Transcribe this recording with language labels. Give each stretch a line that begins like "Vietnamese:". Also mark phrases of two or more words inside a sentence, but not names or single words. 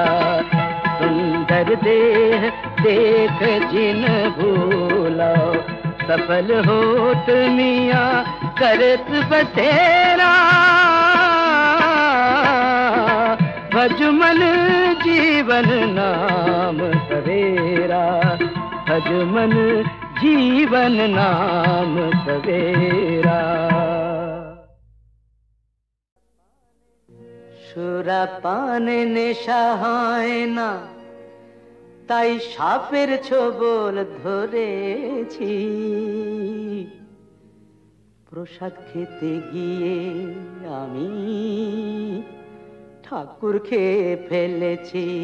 Hindi: सुंदर देह देख जिन भूला, सफल होत मियाँ करत बसेरा। भज मन जीवन नाम सवेरा, भज मन जीवन नाम सवेरा।
Bangla: সুরাপান নেশা হয় না, তাই সাপের ছোবল ধরেছি। প্রসাদ খেতে গিয়ে আমি ঠাকুর খেয়ে ফেলেছি।